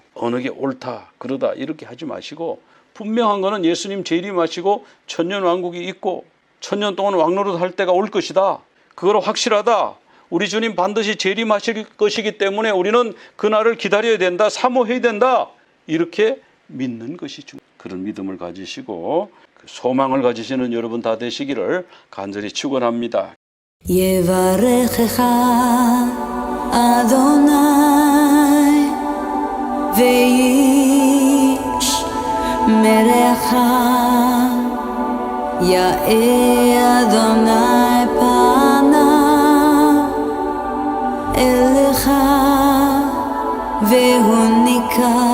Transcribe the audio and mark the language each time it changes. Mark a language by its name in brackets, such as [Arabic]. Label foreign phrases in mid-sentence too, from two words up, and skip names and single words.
[Korean] 어느 게 옳다, 그러다 이렇게 하지 마시고, 분명한 거는 예수님 재림하시고 천년왕국이 있고 천년 동안 왕노릇 할 때가 올 것이다. 그거로 확실하다. 우리 주님 반드시 재림하실 것이기 때문에 우리는 그날을 기다려야 된다, 사모해야 된다, 이렇게 믿는 것이 그런 믿음을 가지시고 소망을 가지시는 여러분 다 되시기를 간절히 축원합니다. [Hebrew] יברכך אדוני וישמרך, יאר אדוני פניו אליך והוניק